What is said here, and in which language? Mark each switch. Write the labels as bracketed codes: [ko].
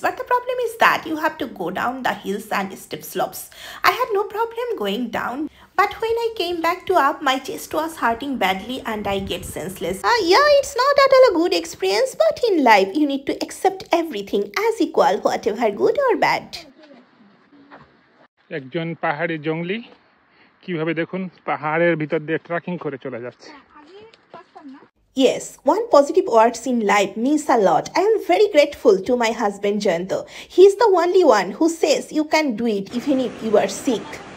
[en] But the problem is that you have to go down the hills and steep slopes. I had no problem going down, but when I came back to up, my chest was hurting badly and I get senseless. Yeah, it's not at all a good experience, but in life you need to accept everything as equal, whatever good or bad. [bn] একজন পাহাড়ি জঙ্গলি কিভাবে দেখুন পাহাড়ের ভিতর দিয়ে trekking করে চলে যাচ্ছে। [en] Yes, one positive words in life means a lot. I am very grateful to my husband Jayanto. He is the only one who says you can do it even if you are sick.